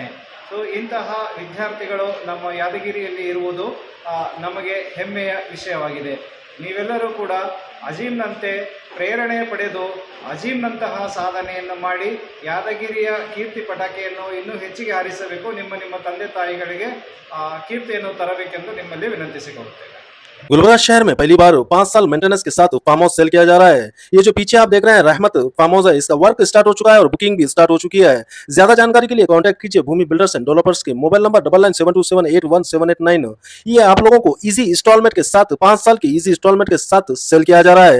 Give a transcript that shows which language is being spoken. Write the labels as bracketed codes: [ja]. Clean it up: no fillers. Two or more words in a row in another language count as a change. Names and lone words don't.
[kn] ಸೊ ಇಂತಹ ವಿದ್ಯಾರ್ಥಿಗಳು ನಮ್ಮ ಯಾದಗಿರಿಯಲ್ಲಿ ಇರುವುದು ನಮಗೆ ಹೆಮ್ಮೆಯ ವಿಷಯವಾಗಿದೆ. ನೀವೆಲ್ಲರೂ ಕೂಡ ಅಜೀಮ್ನಂತೆ ಪ್ರೇರಣೆ ಪಡೆದು ಅಜೀಮ್ನಂತಹ ಸಾಧನೆಯನ್ನು ಮಾಡಿ ಯಾದಗಿರಿಯ ಕೀರ್ತಿ ಪತಾಕೆಯನ್ನು ಇನ್ನೂ ಹೆಚ್ಚಿಗೆ ಹಾರಿಸಬೇಕು. ನಿಮ್ಮ ತಂದೆ ತಾಯಿಗಳಿಗೆ ಕೀರ್ತಿಯನ್ನು ತರಬೇಕೆಂದು ನಿಮ್ಮಲ್ಲಿ ವಿನಂತಿಸಿಕೊಳ್ಳುತ್ತೇನೆ. [hi] गुलबर्गा शहर में पहली बार 5 साल मेंटेनेंस के साथ [en] farm house [hi] सेल किया जा रहा है। ये जो पीछे आप देख रहे हैं रहमत फार्म हाउस है, इसका [en] work start [hi] हो चुका है और बुकिंग भी स्टार्ट हो चुकी है। ज्यादा जानकारी के लिए कांटेक्ट कीजिए भूमि बिल्डर्स एंड डेवलपर्स के [en] mobile number [hi] 9972781789। ये आप लोगों को [en] easy installment [hi] के साथ 5 साल की [en] easy installment [hi] के साथ सेल किया जा रहा है।